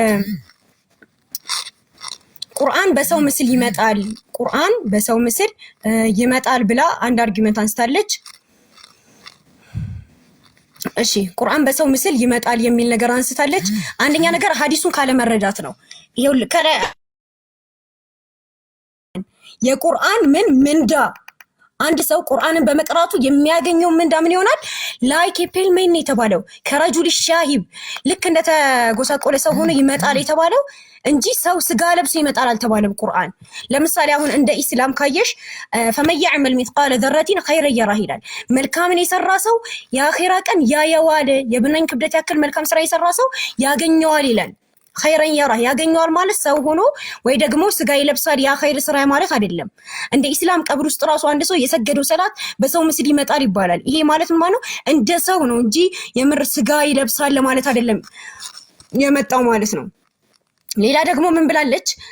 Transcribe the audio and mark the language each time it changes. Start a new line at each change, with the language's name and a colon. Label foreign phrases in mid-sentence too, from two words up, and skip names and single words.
Amharic: ቁርአን በሰው ምስል ይመጣል፣ ቁርአን በሰው ምስል ይመጣል ብላ አንድ አርጊመንት አንስታለች። እሺ ቁርአን በሰው ምስል ይመጣል የሚል ነገር አንስታለች። አንደኛ ነገር ሐዲሱን ካለ መረዳት ነው። ይሄው የቁርአን ምንዳ አንድ ሰው ቁርአንን በመቅራቱ የሚያገኘው ምንዳ ምን ይሆናል? ላይክ ፔልሜን የተባለው
Arabic: كالرجل الشاحب
Amharic: ልክ እንደተጎሳቆለ ሰው ሆኖ ይመጣል የተባለው እንጂ ሰው ስጋ ለብሶ ይመጣል አልተባለም። ቁርአን ለምሳሌ አሁን እንደ ኢስላም ካየሽ
Arabic: فمن يعمل مثقال ذرة خيرا يره
Amharic: ይላል። መልካምን የሰራ ሰው የአኺራ ቀን ያየዋል። የብናኝ ክብደት ያክል መልካም ስራ የሰራ ሰው ያገኘዋል ይላል።
Arabic: خيرا يره
Amharic: ያገኘዋል ማለት ሰው ሆኖ ወይ ደግሞ ስጋ ይለብሳል ያ ኸይር ስራ ማለት አይደለም። እንደ ኢስላም ቀብር ውስጥ ራሱ አንድ ሰው የሰገደው ሰላት በሰው ምስል ይመጣል ይባላል። ይሄ ማለት ማለት ነው እንደ ሰው ነው እንጂ የምር ስጋ ይለብሳል ማለት አይደለም የመጣው ማለት ነው። ሌላ ደግሞ ምን ብላለች?